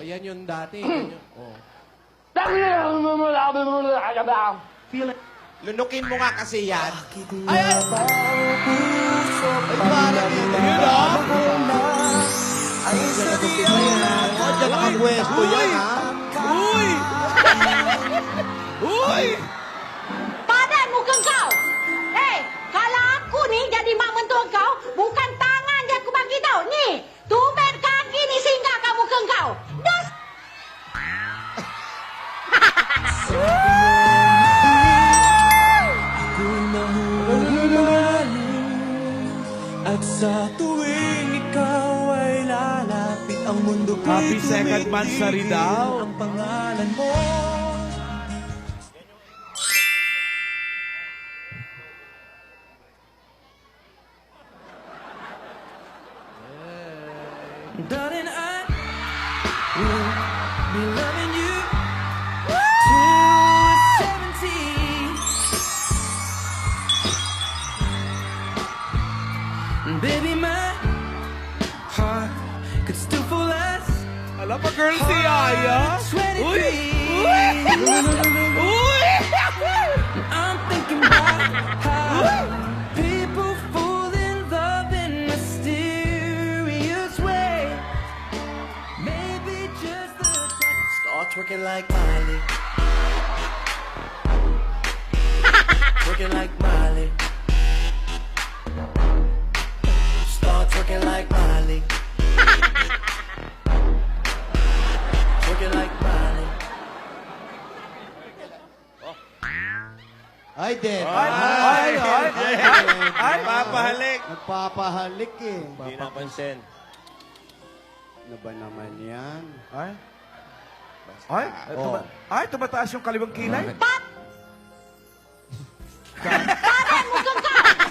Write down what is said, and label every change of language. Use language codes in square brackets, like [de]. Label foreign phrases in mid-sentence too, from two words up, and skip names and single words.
[tl] Yan yung dati. Yan yung, Lunukin mo nga kasi yan. Ay, parang yun. Yun, Ay, sa diyan. Oh, dyan nakapwesto yan, ha? [ms] Badan muka kau. Kalau aku ni jadi mak mentua kau, bukan tangan dia aku bagi tau. Ni, tumit kaki ni singgah kamu ke kau. Dah. [tl] At sa tuwing ikaw ay lalapit ang mundo ko'y [en] Happy second mansari daw. [tl] ang pangalan mo. [en] Darling, I will be loving you till 70. Baby, my heart could still fall as [tl] Alam pa, girl, si Yaya. 23. [en] I'm thinking about how people fall in love in mysterious way. Maybe just the time. Start twerking like Miley. Twerking like Miley. Start twerking like Miley. Twerking like Miley. [tl] Ay, Dad. Ay, papahalik. Nagpapahalik eh. Hindi napansin. Ano ba naman yan? Ay, tumataas yung kaliwang kilay. [ms] Badan muka kau.